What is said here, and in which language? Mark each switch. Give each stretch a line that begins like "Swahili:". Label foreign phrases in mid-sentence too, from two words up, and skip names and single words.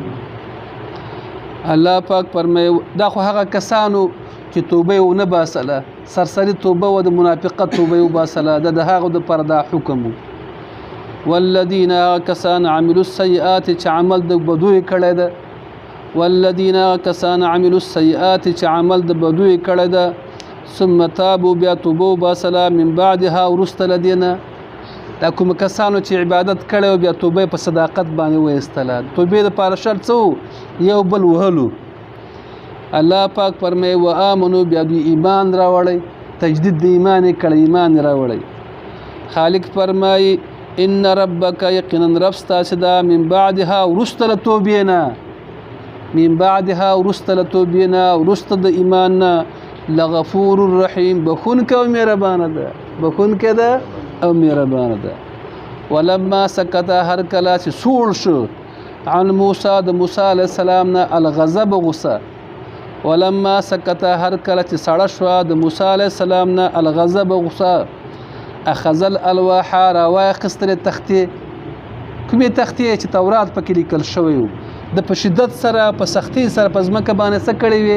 Pashto: الله پاک فرمایي دا خو هغه کسانو چې توبه ونه باسله، سرسری توبه و د منافقت توبه وباسله، د هغو دپاره دا حکم و. والذین کسان
Arabic: عملوا السیئات
Pashto: چې عمل د بدوی کړی ده، والذین کسان
Arabic: عملوا السیئات
Pashto: چې عمل د بدوی کړی ده،
Arabic: ثم تابوا
Pashto: بیا توبه وباسله،
Arabic: من بعدها
Pashto: وروسته له دې نه. دا کوم کسانو چې عبادت کړی او بیا توبه په صداقت باندې وایستله. توبې دپاره شرط څه یو بل وهلو. الله پاک فرمایي وآمنوا بیا دوی ایمان راوړی، تجدید د ایمان یې کړی، ایمان یې راوړی. خالق فرمایي
Arabic: ان ربک
Pashto: یقینا رب ستاسې ده
Arabic: من بعدها
Pashto: وروسته له توبې نه،
Arabic: من بعدها
Pashto: وروسته له توبې نه، وروسته د ایمان نه،
Arabic: لغفور الرحیم
Pashto: بخونکی او مهربانه ده، بخونکی ده او مهربانه ده.
Arabic: ولما سکت
Pashto: هر کله چې سوړ شو
Arabic: عن موسی
Pashto: د موسی علیه السلام نه الغضب غصه،
Arabic: ولما سکت
Pashto: هر کله چې سړه شوه د موسی علیه السلام نه الغضب غصه،
Arabic: اخذ الالواح
Pashto: راواخیستلې تختې، کومې تختې چې تورات پکې لیکل شوی و، د په شدت سره په سختۍ سره په ځمکه باندې څه کړې وې؟